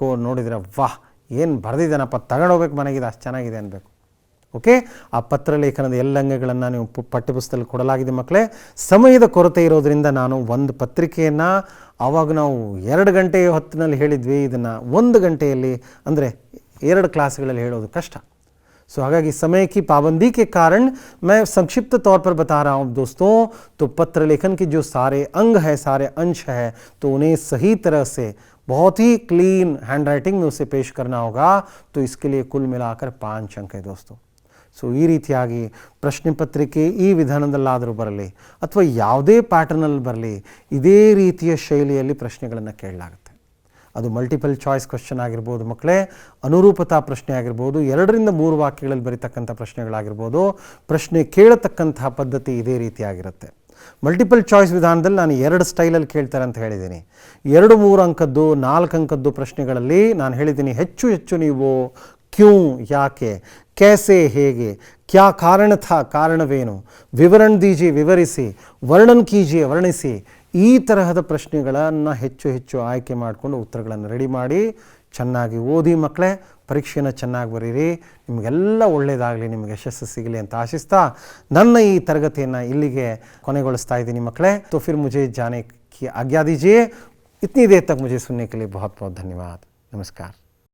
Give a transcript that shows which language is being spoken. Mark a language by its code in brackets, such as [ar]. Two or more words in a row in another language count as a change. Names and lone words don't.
[kn] ನೋಡಿದರೆ ವಾಹ್, ಏನು ಬರೆದಿದ್ದಾನಪ್ಪ, ತಗೊಂಡೋಗ್ಬೇಕು ಮನೆಗಿದೆ, ಅಷ್ಟು ಚೆನ್ನಾಗಿದೆ ಅನ್ಬೇಕು. ಓಕೆ, ಆ ಪತ್ರಲೇಖನದ ಎಲ್ಲ ಅಂಗಗಳನ್ನು ನೀವು ಪಠ್ಯಪುಸ್ತಕದಲ್ಲಿ ಕೊಡಲಾಗಿದೆ ಮಕ್ಕಳೇ. ಸಮಯದ ಕೊರತೆ ಇರೋದರಿಂದ ನಾನು ಒಂದು ಪತ್ರಿಕೆಯನ್ನು, ಆವಾಗ ನಾವು 2 ಗಂಟೆ ಹೊತ್ತಿನಲ್ಲಿ ಹೇಳಿದ್ವಿ, ಇದನ್ನು 1 ಗಂಟೆಯಲ್ಲಿ ಅಂದರೆ 2 ಕ್ಲಾಸ್ಗಳಲ್ಲಿ ಹೇಳೋದು ಕಷ್ಟ. [hi] सो हालांकि समय की पाबंदी के कारण मैं संक्षिप्त तौर पर बता रहा हूँ दोस्तों. तो पत्र लेखन के जो सारे अंग है, सारे अंश है, तो उन्हें सही तरह से बहुत ही [en] clean hand writing [hi] में उसे पेश करना होगा. तो इसके लिए कुल मिलाकर 5 अंक है दोस्तों. [kn] ಸೊ ಈ ರೀತಿಯಾಗಿ ಪ್ರಶ್ನೆ ಪತ್ರಿಕೆ ಈ ವಿಧಾನದಲ್ಲಾದರೂ ಬರಲಿ ಅಥವಾ ಯಾವುದೇ ಪ್ಯಾಟರ್ನಲ್ಲಿ ಬರಲಿ, ಇದೇ ರೀತಿಯ ಶೈಲಿಯಲ್ಲಿ ಪ್ರಶ್ನೆಗಳನ್ನು ಕೇಳಲಾಗುತ್ತೆ. ಅದು [en] multiple choice question [kn] ಆಗಿರ್ಬೋದು ಮಕ್ಕಳೇ, ಅನುರೂಪತಾ ಪ್ರಶ್ನೆ ಆಗಿರ್ಬೋದು, 2 ರಿಂದ 3 ವಾಕ್ಯಗಳಲ್ಲಿ ಬರೀತಕ್ಕಂಥ ಪ್ರಶ್ನೆಗಳಾಗಿರ್ಬೋದು. ಪ್ರಶ್ನೆ ಕೇಳತಕ್ಕಂತಹ ಪದ್ಧತಿ ಇದೇ ರೀತಿಯಾಗಿರುತ್ತೆ. [en] multiple choice [kn] ವಿಧಾನದಲ್ಲಿ ನಾನು 2 ಸ್ಟೈಲಲ್ಲಿ ಕೇಳ್ತಾರೆ ಅಂತ ಹೇಳಿದ್ದೀನಿ. 2-3 ಅಂಕದ್ದು, 4 ಅಂಕದ್ದು ಪ್ರಶ್ನೆಗಳಲ್ಲಿ ನಾನು ಹೇಳಿದ್ದೀನಿ, ಹೆಚ್ಚು ನೀವು ಕ್ಯೂ, ಯಾಕೆ, कैसे, ಹೇಗೆ, [hi] क्या कारण था, [kn] ಕಾರಣವೇನು, [hi] विवरण दीजिए, [kn] ವಿವರಿಸಿ, [hi] वर्णन कीजिए, [kn] ವರ್ಣಿಸಿ, ಈ ತರಹದ ಪ್ರಶ್ನೆಗಳನ್ನು ಹೆಚ್ಚು ಆಯ್ಕೆ ಮಾಡಿಕೊಂಡು ಉತ್ತರಗಳನ್ನು ರೆಡಿ ಮಾಡಿ ಚೆನ್ನಾಗಿ ಓದಿ ಮಕ್ಕಳೇ. ಪರೀಕ್ಷೆಯನ್ನು ಚೆನ್ನಾಗಿ ಬರೀರಿ, ನಿಮಗೆಲ್ಲ ಒಳ್ಳೆಯದಾಗಲಿ, ನಿಮಗೆ ಯಶಸ್ಸು ಸಿಗಲಿ ಅಂತ ಆಶಿಸ್ತಾ ನನ್ನ ಈ ತರಗತಿಯನ್ನು ಇಲ್ಲಿಗೆ ಕೊನೆಗೊಳಿಸ್ತಾ ಇದ್ದೀನಿ ಮಕ್ಕಳೇ. [hi] तो फिर मुझे जाने की आज्ञा दीजिए. इतनी देर तक मुझे सुनने के लिए बहुत बहुत धन्यवाद. नमस्कार.